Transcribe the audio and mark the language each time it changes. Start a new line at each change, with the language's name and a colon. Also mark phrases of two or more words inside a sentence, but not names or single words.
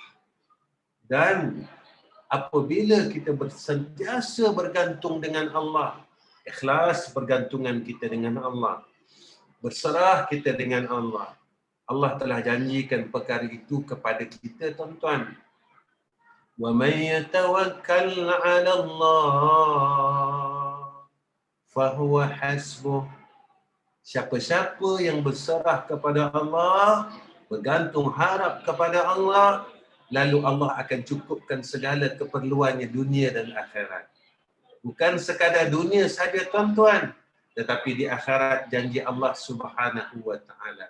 Malay: Dan apabila kita sentiasa bergantung dengan Allah, ikhlas bergantungan kita dengan Allah, berserah kita dengan Allah, Allah telah janjikan perkara itu kepada kita, tuan-tuan.
Arabic: ومن يتوكل على الله فهو حسبه.
Malay: Siapa-siapa yang berserah kepada Allah, bergantung harap kepada Allah, lalu Allah akan cukupkan segala keperluannya dunia dan akhirat. Bukan sekadar dunia saja, tuan-tuan, tetapi di akhirat janji Allah
Arabic: سبحانه وتعالى.